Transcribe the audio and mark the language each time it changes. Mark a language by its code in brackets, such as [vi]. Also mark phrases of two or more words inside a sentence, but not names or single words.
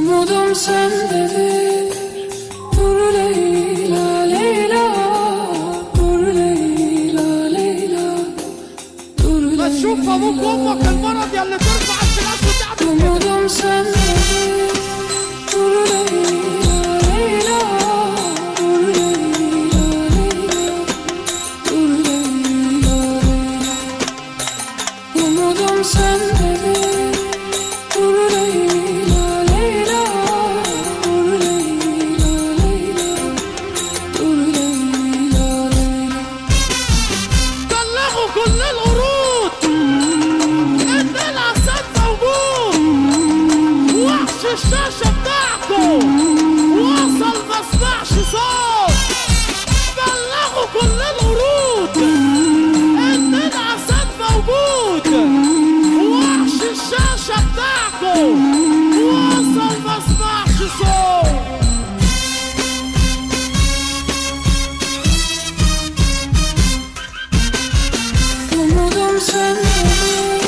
[tr] Umudum sendedir. Dur Leyla, Leyla. Dur Leyla, Leyla. Dur [ar] ما تشوف ابوك وامك المرض يلي ترفع السلاح وتعمل كده. [tr] umudum sendedir. Dur Leyla, Leyla. Dur Leyla, Leyla. Dur Leyla, Leyla. Umudum sendedir. Dur Leyla, Leyla. Dur Leyla, Leyla. Dur Leyla, Leyla. [ar] بلغوا كل القرود ان الاسد موجود. وحش الشاشه بتاعكم وصل ما اسمعش صوت. بلغوا كل القرود ان الاسد موجود. وحش الشاشه بتاعكم وصل ما اسمعش صوت. [tr] Umudum sendedir.